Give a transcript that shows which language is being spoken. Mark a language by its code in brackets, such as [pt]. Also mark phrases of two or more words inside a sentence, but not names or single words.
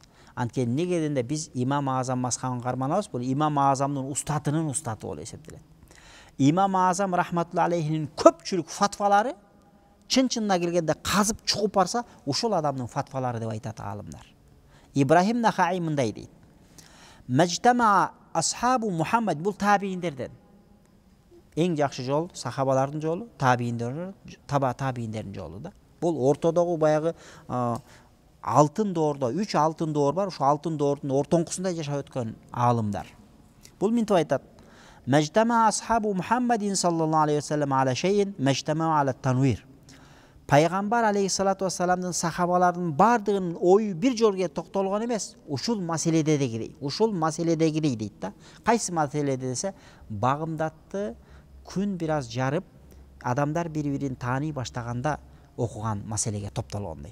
[ky] Анткени неге дегенде биз Имам Азам мазхабын карманабыз, бул Имам Азамдын устатынын устаты болуп эсептелет. Имам Азам рахматуллахи алейхинин көпчүлүк фатвалары чын-чынына келгенде казып чугуп барса, ушул адамдын фатвалары деп айтат аалымдар. Ибрахим Нахаи мындай дейт. [ar] ما اجتمع أصحاب محمد, [ky] бул табииндерден. эң жакшы жол сахабалардын жолу, табииндердин жолу да. Бул ортодогу баягы алтын доордо 3 алтын доор бар. Ошо алтын доордун ортоңкусунда жашап өткөн аалымдар. Бул минтип айтат? [ar] ما اجتمع أصحاب محمد صلى الله عليه وسلم على شيء ما اجتمع على التنوير. [ky] Пайгамбар алейхиссалату вассаламдын сахабаларынын бардыгынын ою бир жолго токтолгон эмес, ушул маселедегидей дейт да. Кайсы маселеде десе, багымдатты күн бир аз жарып, адамдар бири-бирин тааный баштаганда окуган маселеге топтолгондой.